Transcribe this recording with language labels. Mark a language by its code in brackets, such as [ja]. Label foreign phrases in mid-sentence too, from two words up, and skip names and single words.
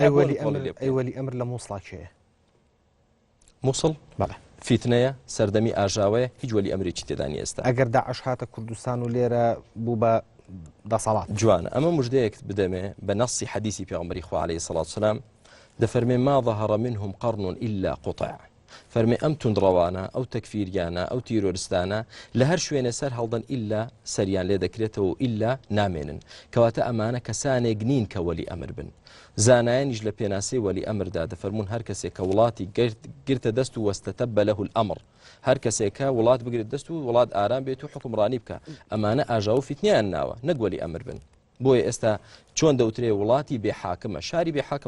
[ckb] وەلی ئەمر لە مووسڵا کێیە؟ مووسڵ فیتنەیە، سەردەمی ئاژاوەیە، هیچ وەلی ئەمرێکی تێدا نیە ئێستا. ئەگەر داعش هاتە کوردستان و لێرە بوو بە دەسەڵات جوانە ئەمە مژدەیەک بدەمێ بە نەسی حەدیثی پێغەمبەری خوا [ar] عەلەیهی سەڵات وسەلام [ckb] دەفەرمێ [ar] ما ظهر منهم قرن إلا قطع [ckb] فەرمێ ئەم توندڕەوانە ئەو تەکفیریانە ئەو تیرۆریستانە لە هەر شوێنە سەر هەڵدەن ئیلا سەریان لێ دەکرێتەوە ئیلا نامێنن کەواتە ئەمانە کەسانێک نین کە وەلی ئەمر بن زانایانیش لە پێناسەی وەلی ئەمردا دەفەرمون هەر کەسێک کە وڵاتی گرتە دەست و وەستەتەبە لەهو الئەمر هەر کەسێکە وڵات بگرێت دەست و وڵات ئارام بێت و حکمڕانی بکە ئەمانە ئاژاو فیتنیان ناوە نەک وەلی ئەمر بن بۆیە ئێستا چۆن دەوترێ وڵاتی بێحاکمە شاری بێحاکمە